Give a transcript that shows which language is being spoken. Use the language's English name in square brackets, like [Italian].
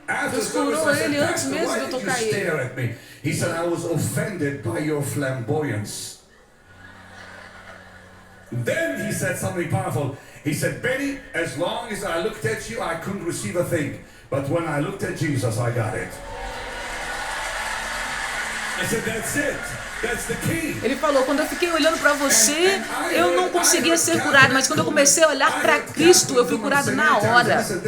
[Portuguese] Deus curou ele antes mesmo de eu tocar ele. [English] He said, I was offended by your flamboyance. Then he said something powerful. He said, Benny, as long as I looked at you, I couldn't receive a thing. But when I looked at Jesus, I got it. I said, that's it. [Portuguese] Ele falou, quando eu fiquei olhando para você, eu não conseguia ser curado, mas quando eu comecei a olhar para Cristo, eu fui curado na hora.